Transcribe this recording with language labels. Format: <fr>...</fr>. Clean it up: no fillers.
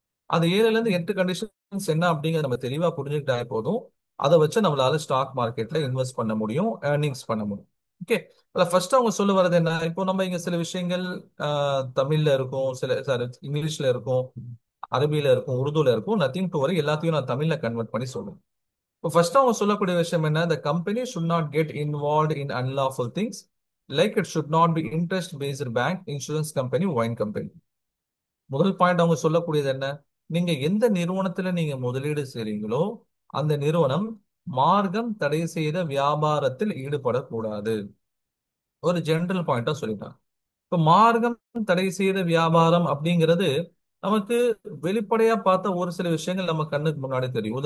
<ta>அந்த 7ல இருந்து 8 கண்டிஷன்ஸ் என்ன அப்படிங்கறத நம்ம தெளிவா புரிஞ்சுக்கிட்டா போதும். அதை வச்சு நம்மளால ஸ்டாக் மார்க்கெட்ல இன்வெஸ்ட் பண்ண முடியும், ஏர்னிங்ஸ் பண்ண முடியும். ஓகே. அதுல ஃபர்ஸ்ட் அவங்க சொல்ல வர்றது என்ன, இப்போ நம்ம இங்க சில விஷயங்கள் தமிழ்ல இருக்கும், சில சாரி இங்கிலீஷ்ல இருக்கும், அரபியில இருக்கும், உருதுல இருக்கும். நத்திங் டு வரி, எல்லாத்தையும் நான் தமிழ்ல கன்வெர்ட் பண்ணி சொல்லுவேன். இப்போ ஃபர்ஸ்ட் அவங்க சொல்லக்கூடிய விஷயம் என்ன,</ta> <en>the company should not get involved in unlawful things, like it should not be interest based bank, insurance company, wine company.</en> <ta>முதல் பாயிண்ட் அவங்க சொல்லக்கூடியது என்ன, நீங்க எந்த நிறுவனத்துல நீங்க முதலீடு செய்றீங்களோ அந்த நிறுவனம் மார்க்கம் தடை செய்த வியாபாரத்தில் ஈடுபடக்கூடாது. ஒரு ஜெனரல் பாயிண்டா சொல்லிட்டாங்க. இப்ப மார்க்கம் தடை செய்த வியாபாரம் அப்படிங்கிறது நமக்கு வெளிப்படையா பார்த்த ஒரு சில விஷயங்கள் நம்ம கண்ணுக்கு முன்னாடி தெரியும்.</ta>